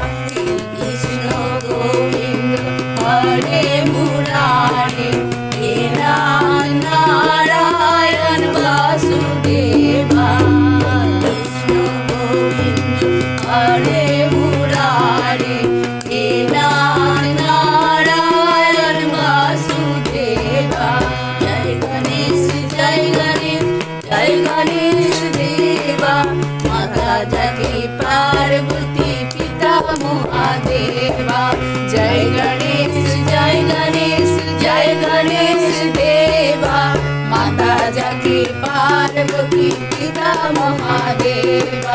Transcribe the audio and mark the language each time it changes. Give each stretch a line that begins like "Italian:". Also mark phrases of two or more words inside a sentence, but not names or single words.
Sanskrit: हरे मुरारे हे नारायण वासुदेवा। कृष्ण गोविंद हरे मुरारे हे नारायण वासुदेवा।
Hindi: जय गणेश देवा, माता जाके पार्वती पिता महादेवा। जय गणेश देवा, माता जाके पार्वती पिता महादेवा।